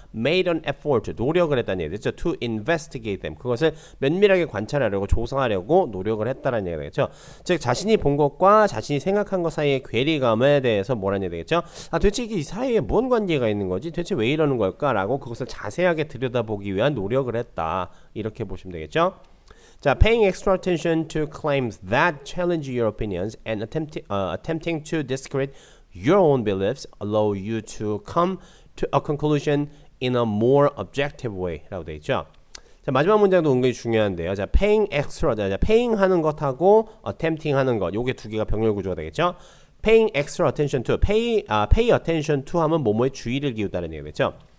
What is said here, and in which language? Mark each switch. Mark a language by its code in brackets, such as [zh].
[en] made an effort [ko] 노력을 했다는 얘기가 되죠. [en] to investigate them [ko] 그것을 면밀하게 관찰하려고 조사하려고 노력을 했다는 얘기가 되겠죠. 즉 자신이 본 것과 자신이 생각한 것 사이의 괴리감에 대해서 뭐라는 얘기가 되겠죠. 아 도대체 이 사이에 뭔 관계가 있는 거지? 도대체 왜 이러는 걸까라고 그것을 자세하게 들여다보기 위한 노력을 했다. 이렇게 보시면 되겠죠. [en] 자, paying extra attention to claims that challenge your opinions and attempting to discredit your own beliefs allow you to come to a conclusion in a more objective way [ko] 라고 되어 있죠. 자, 마지막 문장도 은근히 중요한데요. 자, [en] paying extra, [ko] 자, paying 하는 것하고 attempting 하는 것, 요게 두 개가 병렬 구조가 되겠죠. [en] paying extra attention to, pay attention to [ko] 하면 뭐뭐에 주의를 기울다는 얘기겠죠.